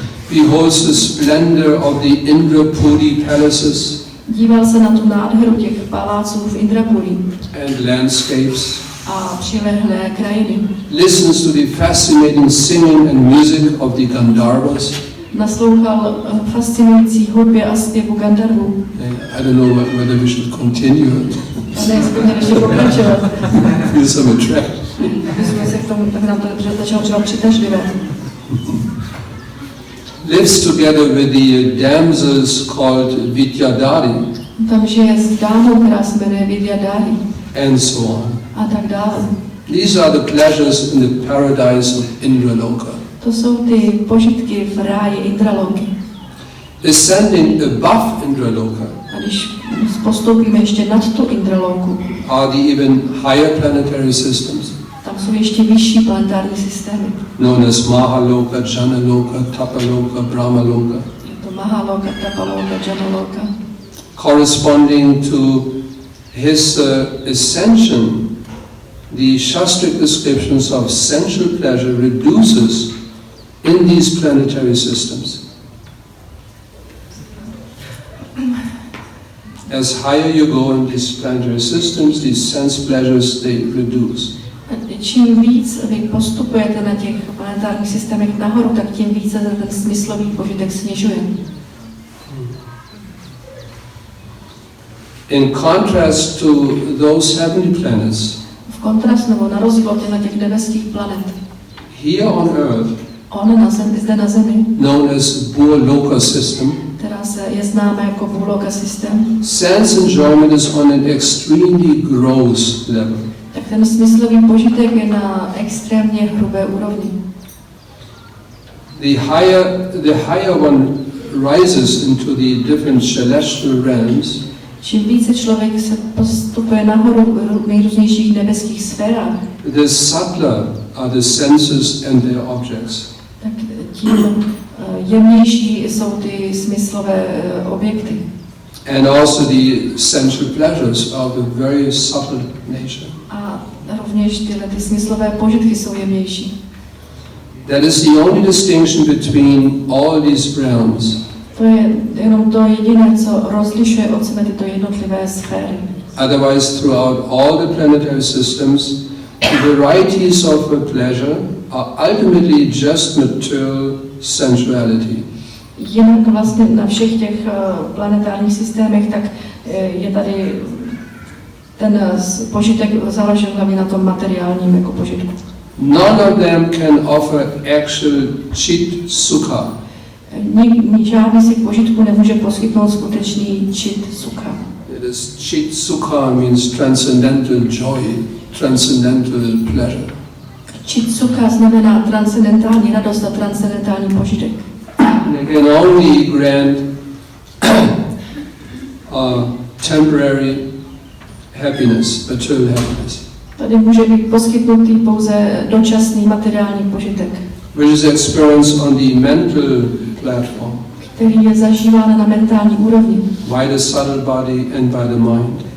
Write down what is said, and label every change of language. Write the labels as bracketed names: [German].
[English] Beholds the splendor of the Indrapuri palaces. [Czech] Díval se na tu nádheru těch paláců v Indrapuri. [English] And landscapes. [Czech] a přilehlé krajiny. [English] Listens to the fascinating singing and music of the Gandharvas. [Czech] Naslouchal fascinující hudbě a zpěvu Gandharvů. [English] I don't know whether we should continue. [Czech] A ne, jestli měli ještě pokračovat. [English] Feel some attract. [Czech] Jsme se k tomu, tak nám to začalo třeba přitažlivé. [English] Lives together with the damsels called Vidyadari. [Czech] Tam žije s dámou, která se jmenuje Vidyadari. [English] And so on. [Czech] A tak dále. [English] These are the pleasures in the paradise of Indraloka. [Czech] To jsou ty požitky v ráji Indraloky. [English] Ascending above Indraloka [Czech] A když postoupíme ještě nad tu Indraloku, [English] are the even higher planetary systems, [Czech] tam jsou ještě vyšší planetární systémy. [English] known as Mahaloka, Janaloka, Tapaloka, Brahmaloka, [Czech] Je to Mahaloka, Tapaloka, Janaloka. [English] corresponding to his ascension. The Shastric descriptions of sensual pleasure reduces in these planetary systems. As higher you go in these planetary systems, these sense pleasures, they reduce. [Czech] Čím víc vy postupujete na těch planetárních systémech nahoru, tak tím více ten smyslový požitek snižuje. [English] In contrast to those heavenly planets, [Czech] V kontrastu nebo na rozdíl od těch nebeských planet, [English] here on Earth, [Czech] zde na Zemi, [English] known as Burloka system, [Czech] která je známa jako Burloka systém, [English] sense enjoyment is on an extremely gross level. [Czech] tak ten smyslový požitek je na extrémně hrubé úrovni. [English] The higher one rises into the different celestial realms, [Czech] Čím více člověk se postupuje nahoru v nejrůznějších nebeských sférách, [English] the subtler are the senses and their objects. [Czech] tak tím jemnější jsou ty smyslové objekty. [English] And also the sensual pleasures are of a very subtle nature. [Czech] A rovněž ty smyslové požitky jsou jemnější. [English] That is the only distinction between all these realms. [Czech] To je jenom to jediné, co rozlišuje od sebe tyto jednotlivé sféry. [English] Otherwise, throughout all the planetary systems, the varieties of pleasure are ultimately just material sensuality. [Czech] Jinak vlastně na všech těch planetárních systémech, tak je tady ten požitek založen hlavně na tom materiálním jako požitku. [English] None of them can offer actual chit sukha. [Czech] Žádný z těch požitků nemůže poskytnout skutečný čit sukha. [English] It is chit sukha means transcendental joy, transcendental pleasure. [Czech] Čit sukha znamená transcendentální radost a transcendentální požitek. [English] They can only grant temporary happiness, material happiness, [Czech] Tady může být poskytnutý pouze dočasný materiální požitek, [English] which is experienced on the mental platform, [Czech] který je zažíván na mentální úrovni, [English] by the subtle body and by the mind.